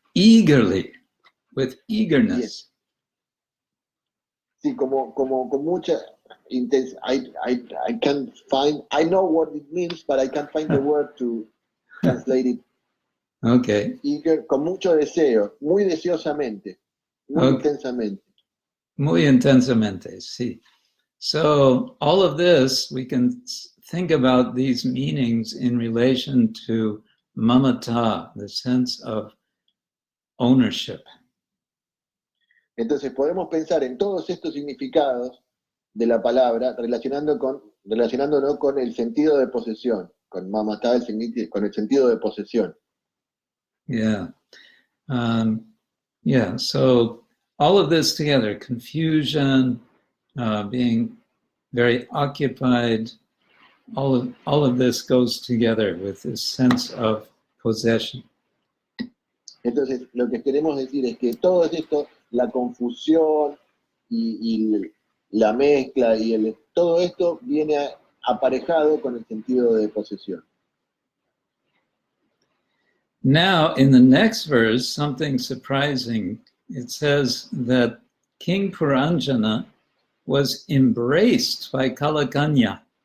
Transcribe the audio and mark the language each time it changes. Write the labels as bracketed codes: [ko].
[en] Eagerly, with eagerness. [es] Sí, como con mucha intensidad. [en] I can't find, I know what it means, but I can't find the word to translate it. Okay. [es] Eager, con mucho deseo, muy deseosamente, muy intensamente. Muy intensamente, sí. [en] So all of this, we can think about these meanings in relation to mamata, the sense of ownership. [es] Entonces podemos pensar en todos estos significados de la palabra relacionándolo con el sentido de posesión, con mamata, con el sentido de posesión. [en] Yeah. So all of this together, confusion, being very occupied, all of this goes together with this sense of possession. [es] Entonces, lo que queremos decir es que todo esto, la confusión y la mezcla todo esto viene aparejado con el sentido de posesión. [en] Now, in the next verse, something surprising. It says that King Puranjana was embraced by Kalakanya.